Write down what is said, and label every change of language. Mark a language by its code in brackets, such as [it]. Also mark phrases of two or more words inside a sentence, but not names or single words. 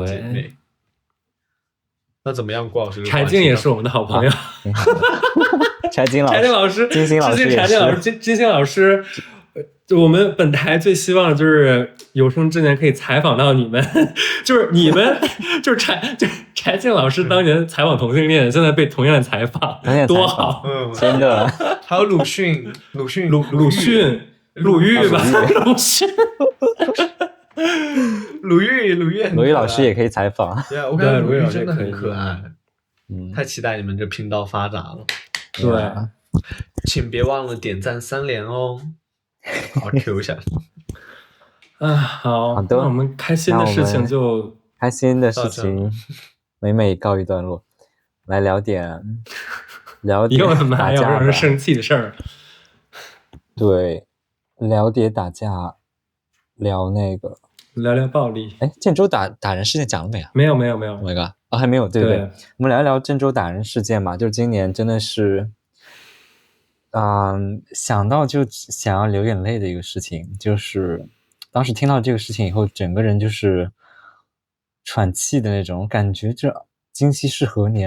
[zh] 姐妹。那怎麼樣，郭老師？柴靜也是我們的好朋友，柴靜老師，金星老師也是，金星老師。就我們本台最希望的就是有生之年可以採訪到你們，就是你們就是柴靜老師當年採訪同性戀，現在被同樣的採訪，多好，真的。還有魯迅吧，魯豫，魯豫，魯豫老師也可以採訪。對，我感覺魯豫真的很可愛，太期待你們這頻道發展了。對，請別忘了點讚3連哦。好 Q 一下好的，那我們開心的事情就開心的事情每告一段落，來聊點有什麼還有讓人生氣的事兒？对，聊点打架，聊那个，聊聊暴力。哎，郑州打人事件講了沒啊？沒有。 [en] Oh my god， [zh] 還沒有，對不對？我們聊一聊鄭州打人事件嘛，就今年真的是，想到就想要流眼淚的一個事情，就是當時聽到這個事情以後，整個人就是喘氣的那種感覺，這今夕是何年？